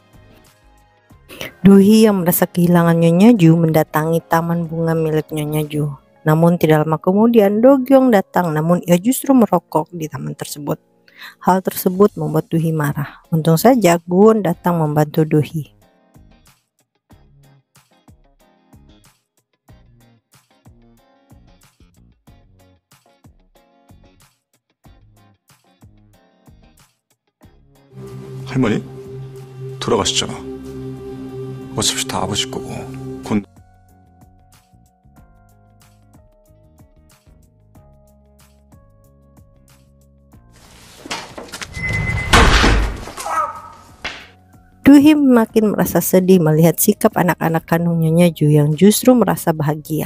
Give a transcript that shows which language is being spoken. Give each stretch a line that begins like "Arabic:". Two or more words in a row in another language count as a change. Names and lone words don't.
Indonesian: Duhi yang merasa kehilangan Nyonya Ju mendatangi taman bunga milik Nyonya Ju. Namun tidak lama kemudian Do Gyong datang, namun ia justru merokok di taman tersebut. Hal tersebut membuat Duhi marah. Untung saja Gwon datang membantu Duhi.
Korean: 할머니? 돌아가셨잖아. 어차피 다 아버지 거고 곧
Indonesian: Duhi makin merasa sedih melihat sikap anak-anak kandung Nyonya Ju yang justru merasa bahagia.